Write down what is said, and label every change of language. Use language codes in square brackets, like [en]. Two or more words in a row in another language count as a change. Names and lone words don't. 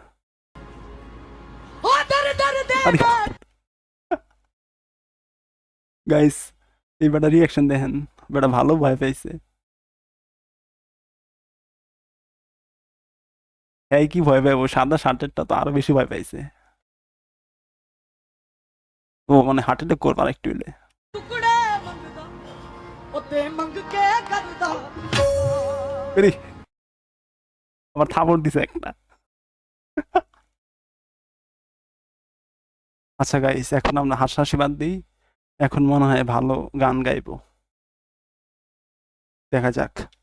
[bn] আরে গাইস এই বেটা রিয়াকশন দেখেন, বেটা ভালো ভয় পাইছে। এই কি ভয় পাইবো, সাদা শার্টেরটা তো আরো বেশি ভয় পাইছে। ও মানে হার্ট অ্যাটাক করবার একটু হইলে [pa] ਟੁਕੜੇ ਮੰਗਦਾ ਉਹ ਤੇ ਮੰਗ ਕੇ ਕਰਦਾ [bn] এরে, আবার থাপড় দিছে একটা। আচ্ছা গাইস, এখন আমরা হাসাহাসি বাদ দিই, এখন মনে হয় ভালো গান গাইবো, দেখা যাক।